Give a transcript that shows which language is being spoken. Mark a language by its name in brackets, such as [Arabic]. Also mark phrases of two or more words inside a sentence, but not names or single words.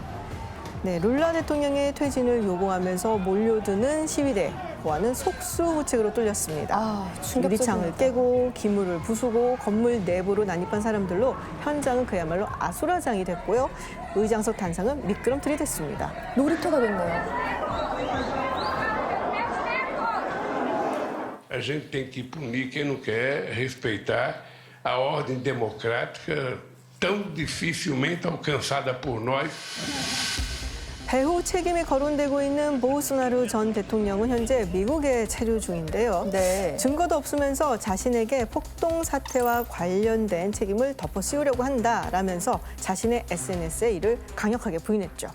[Korean] 네, 룰라 대통령의 퇴진을 요구하면서 몰려드는 시위대와는 속수무책으로 뚫렸습니다. 유리창을 깨고 기물을 부수고 건물 내부로 난입한 사람들로 현장은 그야말로 아수라장이 됐고요. 의장석 단상은 미끄럼틀이 됐습니다. 놀이터가 됐네요. [Portuguese] A gente tem que punir quem não quer respeitar a ordem democrática tão dificilmente alcançada por nós. [Korean] 배후 책임이 거론되고 있는 보우소나루 전 대통령은 현재 미국에 체류 중인데요. 증거도 없으면서 자신에게 폭동 사태와 관련된 책임을 덮어 씌우려고 한다라면서 자신의 SNS에 이를 강력하게 부인했죠.